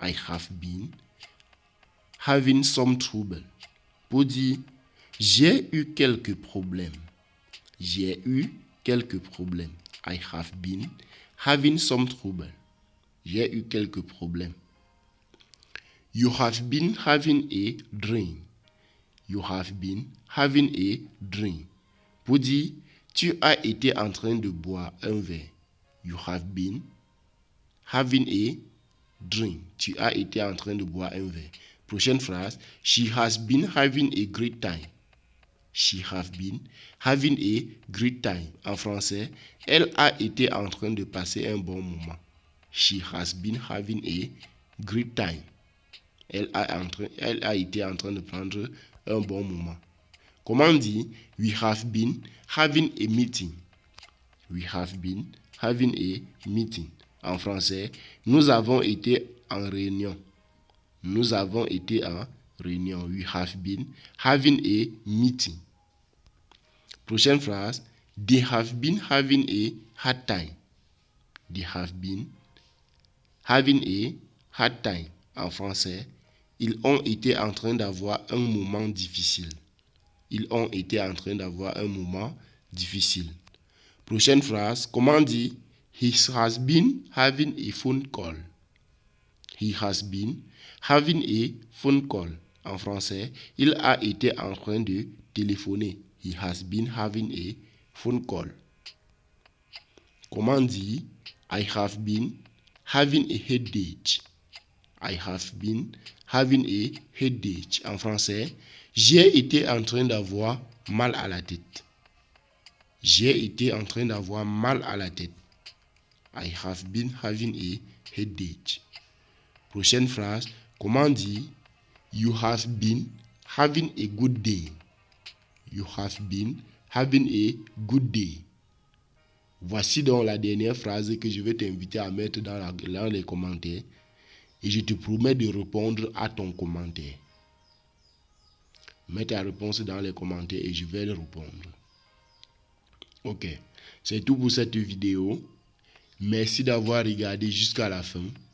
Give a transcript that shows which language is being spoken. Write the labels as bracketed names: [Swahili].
[English] I have been having some trouble. [French] Pour dire « J'ai eu quelques problèmes ». J'ai eu quelques problèmes. [English] I have been having some trouble. [French] J'ai eu quelques problèmes. [English] You have been having a drink. You have been having a drink. [French] Pour dire, tu as été en train de boire un verre. [English] You have been having a drink. [French] Tu as été en train de boire un verre. Prochaine phrase. [English] She has been having a great time. She have been having a great time. [French] En français, elle a été en train de passer un bon moment. [English] She has been having a great time. [French] Elle a été en train de prendre un bon moment. Comment on dit? [English] We have been having a meeting. We have been having a meeting. [French] En français, nous avons été en réunion. Nous avons été en réunion. [English] We have been having a meeting. [French] Prochaine phrase. [English] They have been having a hard time. They have been having a hard time. [French] En français, ils ont été en train d'avoir un moment difficile. Ils ont été en train d'avoir un moment difficile. Prochaine phrase. Comment dire? [English] He has been having a phone call. He has been having a phone call. [French] En français, il a été en train de téléphoner. [English] He has been having a phone call. [French] Comment dire? [English] I have been having a headache. I have been having a headache. [French] En français, J'ai été en train d'avoir mal à la tête. J'ai été en train d'avoir mal à la tête. [English] I have been having a headache. [French] Prochaine phrase. Comment dire [English] You have been having a good day. You have been having a good day. [French] Voici donc la dernière phrase que je vais t'inviter à mettre dans les commentaires. Et je te promets de répondre à ton commentaire. Mets ta réponse dans les commentaires et je vais le répondre. Ok, c'est tout pour cette vidéo. Merci d'avoir regardé jusqu'à la fin.